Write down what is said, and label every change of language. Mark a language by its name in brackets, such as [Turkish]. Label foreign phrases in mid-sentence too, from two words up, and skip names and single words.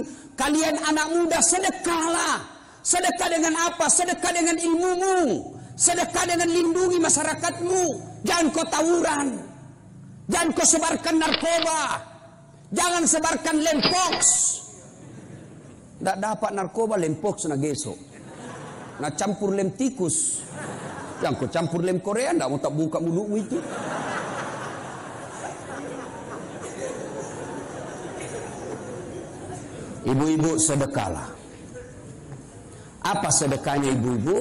[Indonesian] Kalian anak muda sedekahlah. Sedekah dengan apa? Sedekah dengan ilmumu. Sedekah dengan lindungi masyarakatmu. Jangan kau tawuran. Jangan kau sebarkan narkoba. Jangan sebarkan lempox. Tidak dapat narkoba lempox na geso. Na campur lem tikus. Yang kau campur lem Korea, tidak mau tak buka mulutmu itu. Ibu-ibu sedekahlah. Apa sedekahnya ibu-ibu?